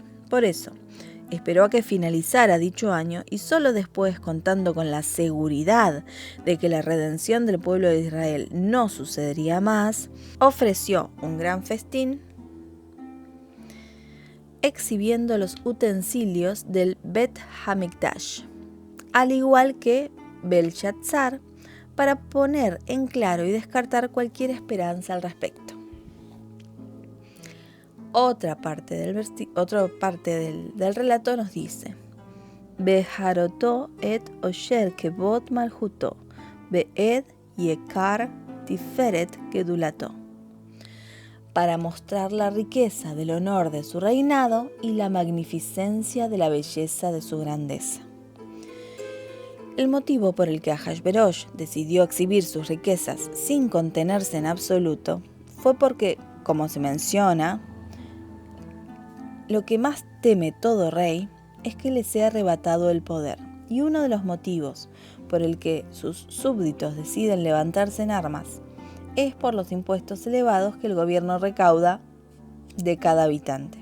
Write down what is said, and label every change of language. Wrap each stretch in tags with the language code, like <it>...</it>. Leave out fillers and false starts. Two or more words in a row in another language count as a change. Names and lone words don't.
<es>Por eso, esperó a que finalizara dicho año y solo después, contando con la seguridad de que la redención del pueblo de Israel no sucedería más, ofreció un gran festín exhibiendo los utensilios del Bet Hamikdash, al igual que Belshazzar, para poner en claro y descartar cualquier esperanza al respecto. Otra parte del relato nos dice:</es> <he>בהראתו את עשר כבוד מלכותו ואת יקר תפארת גדולתו,</he> <es>para mostrar la riqueza del honor de su reinado y la magnificencia de la belleza de su grandeza. El motivo por el que Ahasverosh decidió exhibir sus riquezas sin contenerse en absoluto fue porque, como se menciona, lo que más teme todo rey es que le sea arrebatado el poder, y uno de los motivos por el que sus súbditos deciden levantarse en armas es por los impuestos elevados que el gobierno recauda de cada habitante.</es>